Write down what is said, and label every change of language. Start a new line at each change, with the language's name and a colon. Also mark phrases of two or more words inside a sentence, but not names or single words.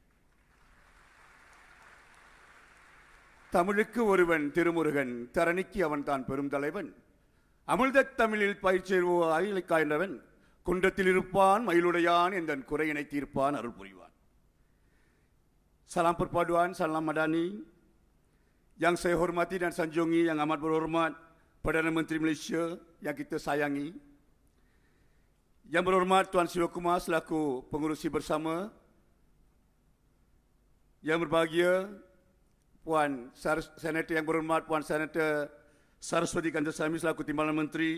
Tamil: தமிழுக்கு ஒருவன் திருமுருகன், தரணிக்கு அவன் தான் பெரும் தலைவன். அமிழ்தத் தமிழில் பயிற்சேர்வோ அயிலை காய்ந்தவன், குன்றத்தில் இருப்பான் மயிலுடையான் எந்தன் குறையினை தீர்ப்பான் அருள் புரிவான்.
Malay: Salam perpaduan, salam madani. Yang saya hormati dan sanjungi yang amat berhormat Perdana Menteri Malaysia yang kita sayangi. Yang berhormat Tuan Siva Kumar selaku pengurusi bersama. Yang berbahagia Puan Senator yang berhormat Puan Senator Saraswati Canselor selaku Timbalan Menteri.